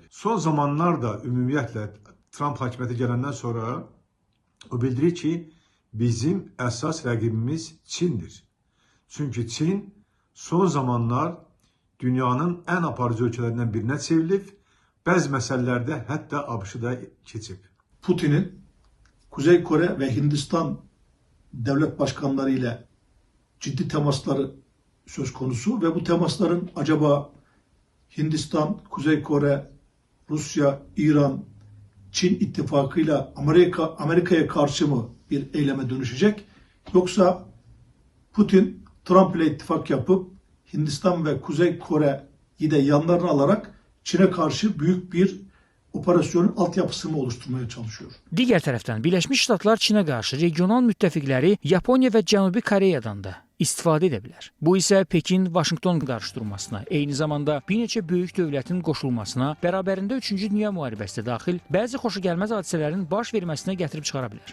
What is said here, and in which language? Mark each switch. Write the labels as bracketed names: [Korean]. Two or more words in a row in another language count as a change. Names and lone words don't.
[Azerbaijani] Son zamanlarda ümumiyyətlə Trump hakimiyyətə gələndən sonra o bildirir ki, bizim əsas rəqibimiz Çindir. Çünki Çin son zamanlar dünyanın ən aparıcı ölkələrindən birinə çevrilib, bəzi məsələlərdə hətta ABŞ-ı da keçib. [Turkish] Putin'in Kuzey Kore ve Hindistan devlet başkanları ile ciddi temasları söz konusu ve bu temasların acaba Hindistan, Kuzey Kore, Rusya, İran, Çin ittifakıyla Amerika'ya karşı mı bir eyleme dönüşecek? Yoksa Putin Trump ile ittifak yapıp Hindistan ve Kuzey Kore'yi de yanlarına alarak Çin'e karşı büyük bir operasyonun altyapısını oluşturmaya çalışıyor. [Azerbaijani] Digər tərəfdən Birləşmiş Ştatlar Çinə qarşı regional müttəfiqləri Yaponiya və Cənubi Koreyadan da istifadə edə bilər. Bu isə Pekin-Vaşinqton qarşıdurmasına, eyni zamanda bir neçə böyük dövlətin qoşulmasına, bərabərində 3-cü Dünya müharibəsi daxil bəzi xoşagəlməz hadisələrin baş verməsinə gətirib çıxara bilər.